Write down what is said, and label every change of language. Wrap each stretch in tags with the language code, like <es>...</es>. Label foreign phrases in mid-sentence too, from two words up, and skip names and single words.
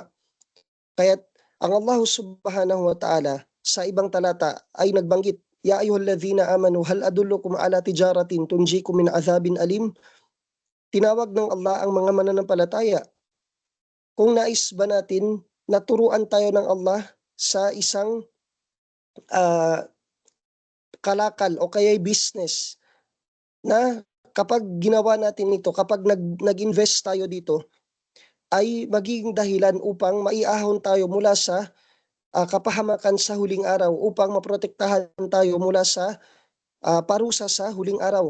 <tl>Kaya't ang Allah</tl> <ar>سبحانه وتعالى</ar> <tl>sa ibang talata ay nagbanggit,</tl> <ar>"يا أيها الذين آمنوا هل أدلكم على تجارة تنجيكم من عذاب أليم."</ar> <tl>Tinawag ng Allah ang mga mananampalataya. Kung nais ba natin na turuan tayo ng Allah sa isang kalakal o kaya'y business na kapag ginawa natin ito, kapag nag-invest tayo dito, ay magiging dahilan upang maiahon tayo mula sa kapahamakan sa huling araw, upang maprotektahan tayo mula sa parusa sa huling araw.</tl>